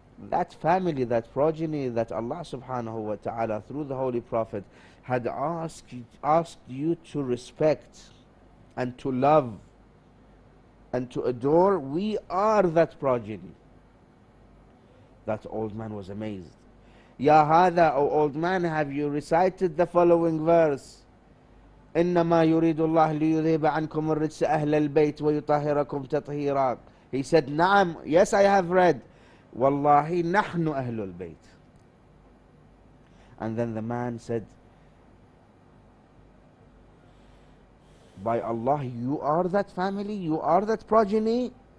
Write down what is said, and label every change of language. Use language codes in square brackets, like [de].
[en] That family, that progeny that Allah subhanahu wa ta'ala through the Holy Prophet had asked you to respect and to love and to adore, we are that progeny. That old man was amazed. [ar] Ya hada, [en] O old man, have you recited the following verse? [ar] إنما يريد الله ليذهب عنكم الرجس أهل البيت ويطهركم تطهيرا. [en] He said, [ar] نعم, [en] yes, I have read. [ar] Wallahi nahnu ahlul bayt. [en] And then the man said, by Allah, you are that family, you are that progeny?